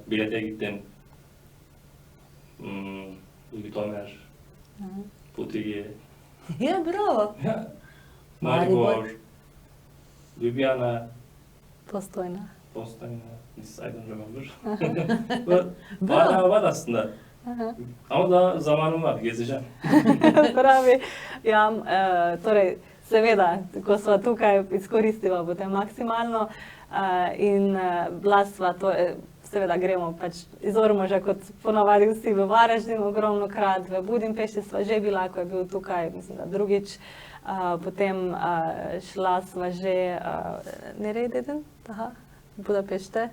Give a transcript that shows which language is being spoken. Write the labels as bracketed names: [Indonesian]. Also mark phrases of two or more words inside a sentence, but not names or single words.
[Turkish] Bilet'e gittim. Ljutomer, Putigi, [Slovenian] Ja, bravo. Maribor, Ljubljana, Postojna. Postojna, [English] I don't remember. [Turkish] Var aslında. Ama daha zamanım var, gezeceğim. [Slovenian] Pravi, ja, torej, seveda, ko sva tukaj, izkoristiva potem maksimalno in bila sva to, seveda gremo pač iz Ormoža, kot ponavadi vsi v Varaždin, ogromno krat, v Budimpešti sva že bila, ko je bil tukaj, mislim, da drugič, potem šla sva že, Nerededen, Budapešte.